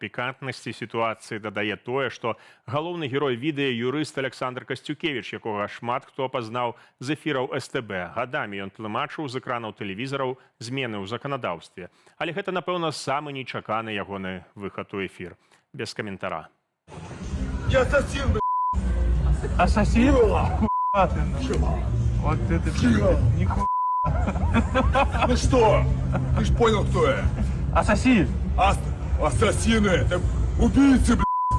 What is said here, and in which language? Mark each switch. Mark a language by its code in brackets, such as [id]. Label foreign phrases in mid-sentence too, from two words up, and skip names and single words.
[be] Пікантнасці сітуацыі дадае тое, што галоўны герой відэа юрыст Александр Касцюкевіч, якога шмат хто пазнаў з эфіраў СТБ. Гадамі ён тлумачыў з экранаў тэлевізараў змены ў заканадаўстве. Але гэта, напэўна, самы нечаканы ягоны выхад у эфір. Без каментара. [ru] Я ассасин, Ассасин? Охуя ты, ну. Вот это нихуя. ну что? Ты ж понял, кто я? Ассасин! Ассасины, это убийцы, блядь.